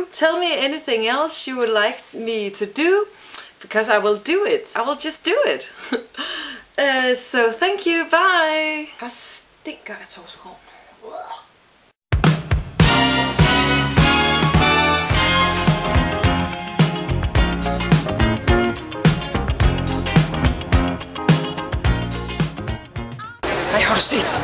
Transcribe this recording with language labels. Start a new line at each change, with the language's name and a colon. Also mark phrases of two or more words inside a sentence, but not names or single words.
English: Tell me anything else you would like me to do, because I will do it. I will just do it. So thank you, bye.
Danish: Hvor stinker jeg torskerov. Ej, har du set?